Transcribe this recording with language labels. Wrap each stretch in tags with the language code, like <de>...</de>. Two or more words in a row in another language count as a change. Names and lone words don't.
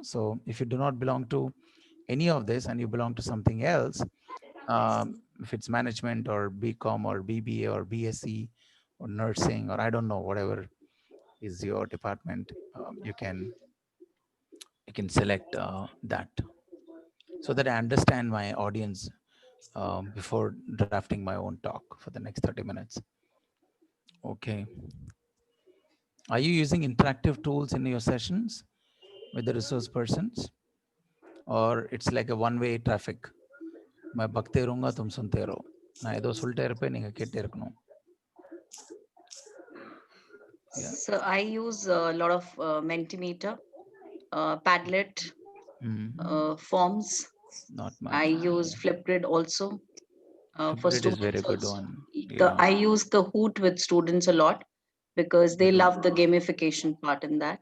<en>So if you do not belong to any of this and you belong to something else, if it's management or BCom or BBA or BSc or nursing, or I don't know, whatever is your department, you can select that, so that I understand my audience before drafting my own talk for the next 30 minutes. Okay. Are you using interactive tools in your sessions with the resource persons, or it's like a one-way traffic?</en> <hi>मैं बकते रहूंगा, तुम सुनते रहो.</hi> <ta>நான் ஏதோ சொல்லிட்டே இருப்பேன், நீங்க கேட்டே இருக்கணும்.</ta> <en>Yeah. So I use a lot of Mentimeter, Padlet, Forms. Not much. I use Flipgrid also. For Flipgrid is very students good also. one. I use Kahoot with students a lot because they love the gamification part in that.</en>